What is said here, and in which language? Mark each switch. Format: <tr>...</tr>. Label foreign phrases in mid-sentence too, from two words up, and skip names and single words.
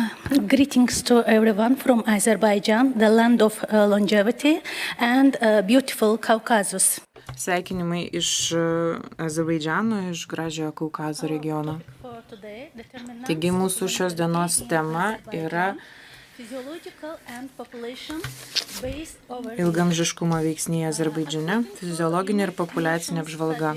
<en>Greetings to everyone from Azerbaijan, the land of longevity and beautiful Caucasus.</en> <lt>Sveikinimai iš Azerbaidžano, iš gražiojo Kaukazo regiono. Taigi mūsų šios dienos tema yra ilgamžiškumo veiksniai Azerbaidžane, fiziologinė ir populiacinė apžvalga.</lt>